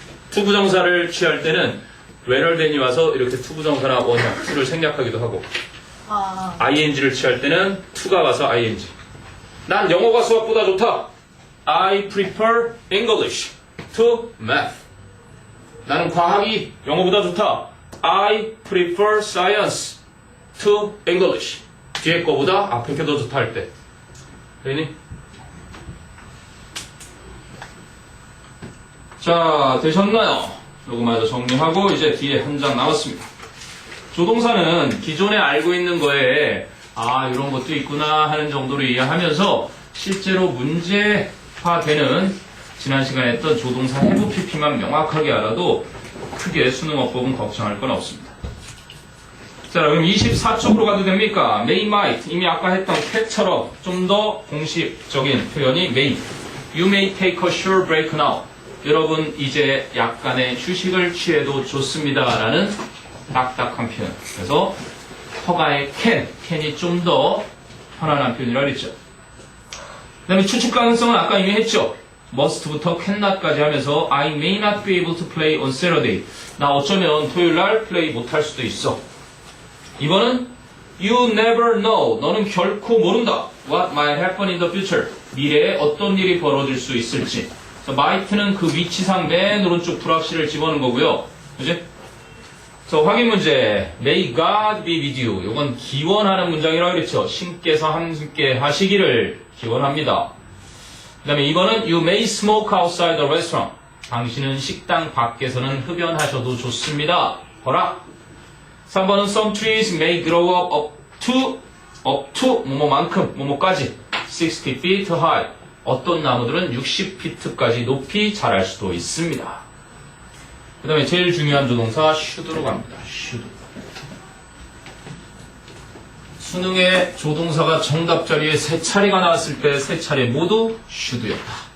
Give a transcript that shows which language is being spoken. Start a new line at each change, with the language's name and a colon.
Korean: 투부정사를 취할 때는 rather than이 와서 이렇게 투부정사나 원형, to를 생략하기도 하고 ing를 취할 때는 to가 와서 ing. 난 영어가 수학보다 좋다.
English: I prefer English to math.
Korean: 나는 과학이 영어보다 좋다.
English: I prefer science to English.
Korean: 뒤에 거보다 앞에 게 더 좋다 할 때. 되니? 자, 되셨나요? 요거마저 정리하고 이제 뒤에 한 장 남았습니다. 조동사는 기존에 알고 있는 거에 이런 것도 있구나 하는 정도로 이해하면서 실제로 문제화되는 지난 시간에 했던 조동사 have pp만 명확하게 알아도 크게 수능어법은 걱정할 건 없습니다. 자, 그럼 24쪽으로 가도 됩니까?
English: may, might.
Korean: 이미 아까 했던 can처럼 좀 더 공식적인 표현이 may.
English: You may take a short break now.
Korean: 여러분 이제 약간의 휴식을 취해도 좋습니다. 라는 딱딱한 표현. 그래서 허가의 can이 좀 더 편안한 표현이라고 그랬죠. 그 다음에 추측 가능성은 아까 이미 했죠. must부터 cannot까지 하면서
English: I may not be able to play on Saturday.
Korean: 나 어쩌면 토요일날 플레이 못할 수도 있어.
English: 이번은 you never know.
Korean: 너는 결코 모른다.
English: What might happen in the future.
Korean: 미래에 어떤 일이 벌어질 수 있을지. might는 그 위치상 맨 오른쪽 불확실을 집어넣은 거고요. 그지? 확인 문제.
English: May God be with you.
Korean: 이건 기원하는 문장이라고 그랬죠. 신께서 함께 하시기를 기원합니다. 그 다음에 2번은
English: you may smoke outside the restaurant.
Korean: 당신은 식당 밖에서는 흡연하셔도 좋습니다. 허락. 3번은
English: some trees may grow up to
Korean: 뭐뭐만큼 뭐뭐까지
English: 60 feet high.
Korean: 어떤 나무들은 60피트까지 높이 자랄 수도 있습니다. 그 다음에 제일 중요한 조동사 should로 갑니다.
English: should.
Korean: 수능에 조동사가 정답 자리에 3차례가 나왔을 때 3차례 모두 should였다.